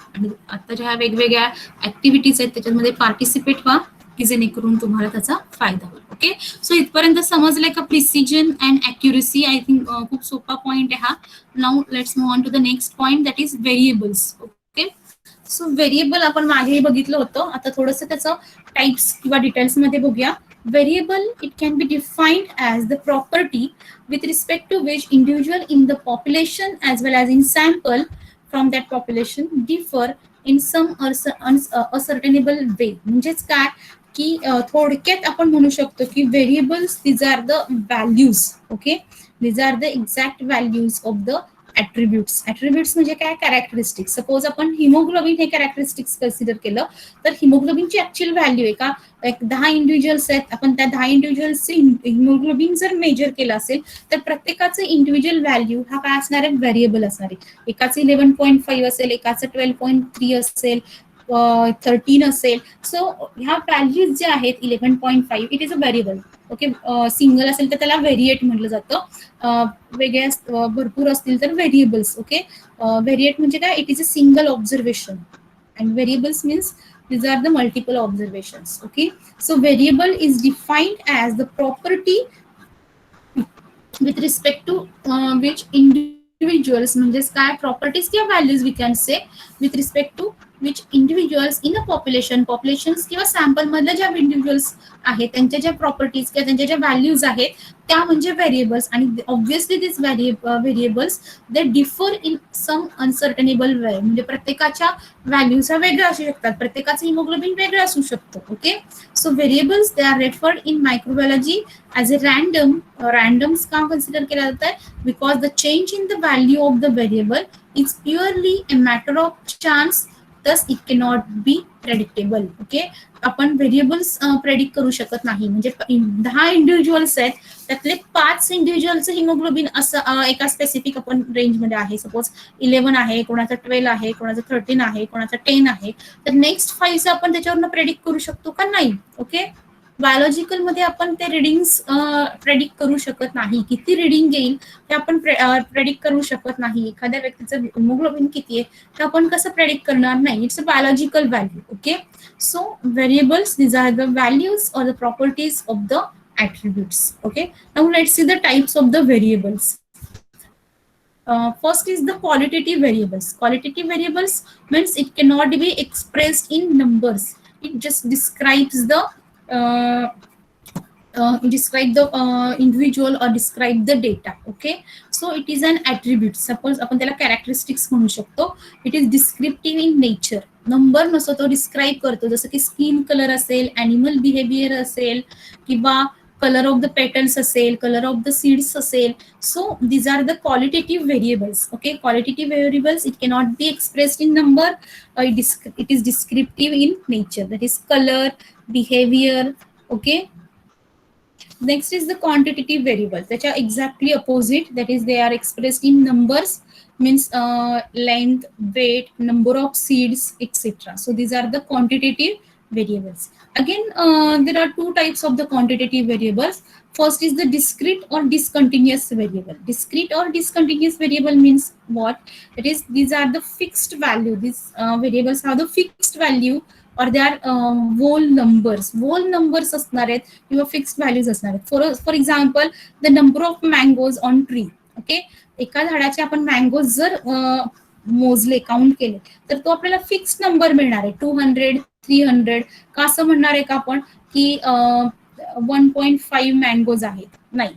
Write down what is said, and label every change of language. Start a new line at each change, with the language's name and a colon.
Marathi: आणि आता ज्या वेगवेगळ्या ऍक्टिव्हिटीज आहेत त्याच्यामध्ये पार्टिसिपेट व्हा की जेणेकरून तुम्हाला त्याचा फायदा होईल. ओके, सो इथपर्यंत समजलंय का? Precision and accuracy.
English: I think
Marathi: खूप सोपा पॉइंट आहे हा.
English: Now let's move on to the next point, that is variables.
Marathi: Okay, so variable आपण मागे बघितलं होतं. आता थोडंसं त्याचं टाइप्स किंवा डिटेल्स मध्ये बघूया.
English: Variable, it can be defined as the property with respect to which individual in the population as well as in sample from that population differ in some ascertainable way.
Marathi: म्हणजेच काय की थोडक्यात आपण म्हणू शकतो की variables
English: These are the values. Okay, these are the exact values of the attributes.
Marathi: Attributes म्हणजे काय, कॅरेक्टरिस्टिक्स. सपोज आपण हिमोग्लोबिन हे कॅरेक्टरिस्टिक्स कन्सिडर केलं तर हिमोग्लोबिनची ऍक्च्युअल व्हॅल्यू आहे का, एक 10 इंडिव्हिज्युअल्स आहेत, आपण त्या 10 इंडिव्हिज्युअल्सचे हिमोग्लोबिन जर मेजर केलं असेल तर प्रत्येकाचं इंडिव्हिज्युअल व्हॅल्यू हा काय असणार आहे, व्हेरिएबल असणार आहे. एकाचं 11.5 असेल, एकाचं 12.3 असेल, 13 असेल.
English: so
Marathi: ह्या व्हॅल्यूज ज्या आहेत
English: 11.5 it is a variable.
Marathi: Okay, single असेल तर त्याला व्हेरिएट म्हटलं जातं, वेगळ्या भरपूर असतील तर व्हेरिएबल्स.
English: okay, variate
Marathi: म्हणजे काय,
English: It is a single observation and variables means these are the multiple observations. Okay, so variable is defined as the property with respect to which individuals, म्हणजे काय, properties किंवा values we can say, with respect to which individuals in a population, populations किंवा sample
Marathi: मधल्या ज्या individuals आहेत त्यांच्या ज्या properties किंवा त्यांच्या ज्या values आहेत त्या म्हणजे
English: variables. आणि obviously these variables they differ in some uncertainable way.
Marathi: म्हणजे प्रत्येकाच्या व्हॅल्यूज वेगळ्या असू शकतात, प्रत्येकाचं हिमोग्लोबिन वेगळं असू शकतं.
English: Okay, so variables they are referred in microbiology as a random. Randoms का consider
Hindi: केला जाता है
English: because the change in the value of the variable is purely a matter of chance, thus it cannot be predictable.
Marathi: Okay, आपण variables predict करू शकत नाही. म्हणजे 10 individuals आहेत त्यातले 5 इंडिव्हिज्युअलचं हिमोग्लोबिन असं एका स्पेसिफिक आपण रेंजमध्ये आहे. सपोज 11 आहे, कोणाचं 12 आहे, कोणाचं 13 आहे, कोणाचं 10 आहे, तर नेक्स्ट 5 आपण त्याच्यावरनं प्रेडिक्ट करू शकतो का, नाही. ओके, बायोलॉजिकल मध्ये आपण ते रिडिंग्स प्रेडिक्ट करू शकत नाही. किती रिडिंग येईल ते आपण प्रेडिक्ट करू शकत नाही. एखाद्या व्यक्तीचं हिमोग्लोबिन किती आहे ते आपण कसं प्रेडिक्ट करणार, नाही.
English: It's a biological value. Okay, so variables these are the values और the properties of the attributes. Okay, now let's see the types of the variables. First is the qualitative variables. Qualitative variables means it cannot be expressed in numbers. It just describes the uh, describe the individual or describe the data. Okay, so it is an attribute.
Marathi: Suppose आपण त्याला characteristics म्हणू शकतो.
English: It is descriptive in nature.
Marathi: Number नसतो, तो describe करतो. जसं की skin colour असेल, ॲनिमल बिहेवियर असेल, किंवा कलर ऑफ द पेटल्स असेल, कलर ऑफ द सीड्स असेल.
English: So these are the qualitative variables. Okay, qualitative variables it cannot be expressed in number. It is descriptive in nature, that is colour, behaviour. Okay, next is the quantitative variables. That's exactly opposite, that is they are expressed in numbers, means length, weight, number of seeds, etc. So these are the quantitative variables. Again, there are two types of the quantitative variables. First is the discrete or discontinuous variable. Discrete or discontinuous variable means what, that is these are the fixed value. These variables have the fixed value or they are whole numbers.
Marathi: Whole numbers असणार आहेत किंवा fixed values असणार आहेत.
English: For example the number of mangoes on tree.
Marathi: Okay, एका झाडाचे आपण mangoes जर मोजले, काउंट केले, तर तो आपल्याला फिक्स्ड नंबर मिळणार आहे. 200, 300. का असं म्हणणार आहे का आपण की 1.5 मँगोज आहेत, नाही.